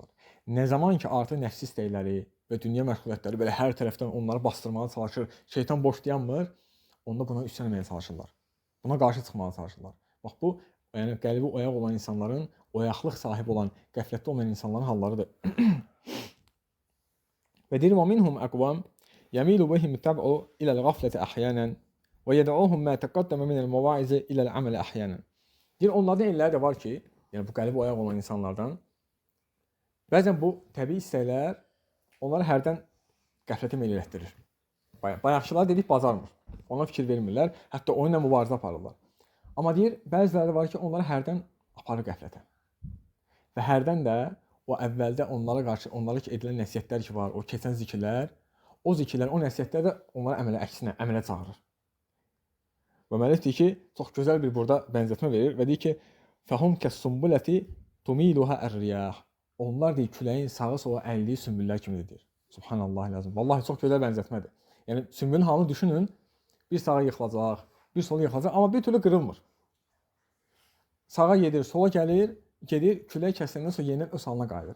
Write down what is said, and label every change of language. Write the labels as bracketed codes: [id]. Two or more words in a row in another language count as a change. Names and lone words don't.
[az] Nə zaman ki artıq nəfsi istəkləri və dünya məşğuliyyətləri belə hər tərəfdən onları bastırmağa çalışır, şeytan boş dayanmır, onda buna üsyan etməyə çalışırlar. Buna qarşı çıxmağa çalışırlar. Bax bu, yəni qəlbi oyaq olan insanların, oyaqlıq sahibi olan, qəflətdə olmayan insanların hallarıdır. Və deyir, [ar] وَمِنْهُمْ أَقْوَامٌ يَمِيلُ بِهِمُ الطَّبْعُ إِلَى الْغَفْلَةِ أَحْيَانًا وَيَدْعُوهُمْ مَا تَقَدَّمَ مِنَ الْمَوَاعِظِ إِلَى الْعَمَلِ أَحْيَانًا. [az] Deyir, onlardan elləri də var ki, yəni bu qəlbi oyaq olan insanlardan, bəzən bu təbii istəklər onları hərdən qəflətə meyl etdirir. Bayaqçılar dedik, bacarmır. Ona fikir vermirlər, hətta onunla mübarizə aparırlar. Amma deyir, bəziləri var ki, onları hərdən aparır qəflətə. Və hərdən də o əvvəldə onlara qarşı, onlara edilən nəsihətlər ki var, o keçən zikirlər, o zikirlər, o nəsihətlər də onları əmələ çağırır. Və müəllif deyir ki, çox gözəl bir burada bənzətmə verir və deyir ki, [ar] فَهُمْ كَالسُّنْبُلَةِ تُمِيلُهَا الرِّيَاحِ. [az] Onlar deyir, küləyin sağa sola əyildiyi sümbüllər kimidir. Subhanallah lazım. Vallahi çox gözəl bənzətmədir. Yəni sümbülün halını düşünün, bir sağa yıxılacaq, bir sola yıxılacaq, amma bir türlü qırılmır. Sağa gedir, sola gedir, külək kəsiləndən sonra yenidən öz halına qayıdır.